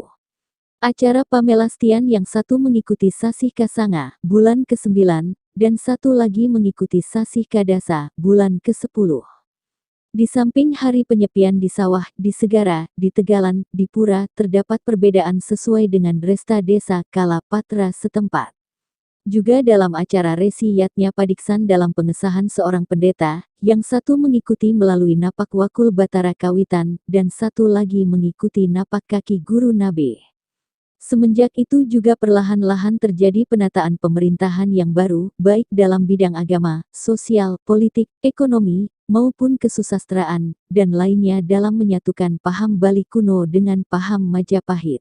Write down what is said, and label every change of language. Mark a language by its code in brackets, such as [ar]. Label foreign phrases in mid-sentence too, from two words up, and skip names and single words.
[id] Acara pamelastian yang satu mengikuti sasih kasanga, bulan ke-9, dan satu lagi mengikuti sasih kadasa, bulan ke-10. Di samping hari penyepian di sawah, di segara, di tegalan, di pura, terdapat perbedaan sesuai dengan dresta desa kala patra setempat. Juga dalam acara resi yatnya padiksan dalam pengesahan seorang pendeta, yang satu mengikuti melalui napak wakul batara kawitan, dan satu lagi mengikuti napak kaki guru nabe. Semenjak itu juga perlahan-lahan terjadi penataan pemerintahan yang baru, baik dalam bidang agama, sosial, politik, ekonomi, maupun kesusastraan, dan lainnya dalam menyatukan paham Bali kuno dengan paham Majapahit.